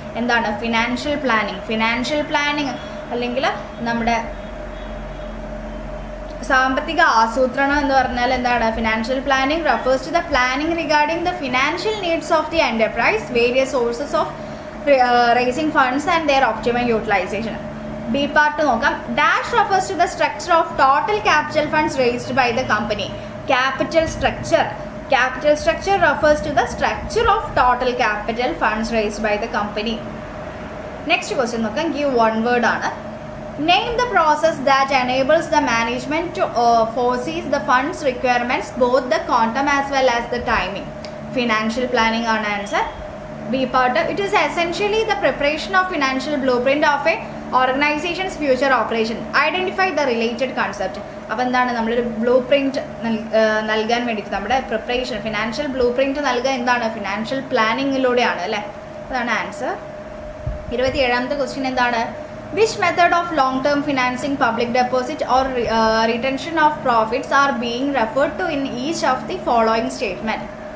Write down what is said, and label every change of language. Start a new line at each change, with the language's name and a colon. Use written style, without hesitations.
Malayalam: എന്താണ് financial planning? Financial planning അല്ലെങ്കിൽ നമ്മുടെ സാമ്പത്തിക ആസൂത്രണം എന്ന് പറഞ്ഞാൽ എന്താണ്?
English: Financial planning refers to the planning regarding the financial needs of the enterprise, various sources of raising funds and their optimum utilization. B part
Malayalam: നോക്കാം.
English: Dash refers to the structure of total capital funds raised by the company. Capital structure refers to the structure of total capital funds raised by the company. Next question
Malayalam: നോക്കാം.
English: give one word ആണ്. name the process that enables the management to foresee the funds requirements, both the quantum as well as the timing.
Malayalam: financial planning ആണ് answer.
English: B part. it is essentially the preparation of financial blueprint of a organization's future operation. identify the related concept.
Malayalam: അപ്പോൾ എന്താണ്? നമ്മളൊരു blue print നൽകാൻ വേണ്ടിയിട്ട് നമ്മുടെ preparation financial blue print നൽകുക എന്താണ്? Financial പ്ലാനിങ്ങിലൂടെയാണ് അല്ലേ? അതാണ് ആൻസർ. 27ാമത്തെ ക്വസ്റ്റ്യൻ എന്താണ്?
English: Which method of long term financing, public deposit or retention of profits are being referred to in each of the following statement.